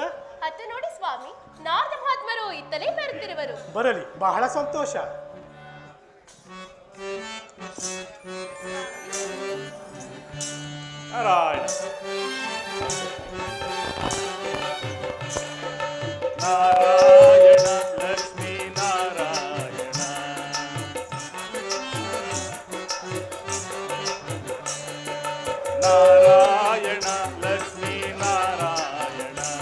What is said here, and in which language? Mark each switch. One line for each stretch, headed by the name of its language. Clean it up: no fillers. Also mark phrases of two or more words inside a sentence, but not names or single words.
Kannada: ಅತ್ತ ನೋಡಿ ಸ್ವಾಮಿ ನಾರದ ಮಹಾತ್ಮರು ಇತ್ತಲೇ ಬರುತ್ತಿರುವರು ಬರಲಿ ಬಹಳ ಸಂತೋಷ ನಾರಾಯಣ ನಾರಾಯಣ ಲಕ್ಷ್ಮೀ ನಾರಾಯಣ ನಾರಾಯಣ ಲಕ್ಷ್ಮೀ ನಾರಾಯಣ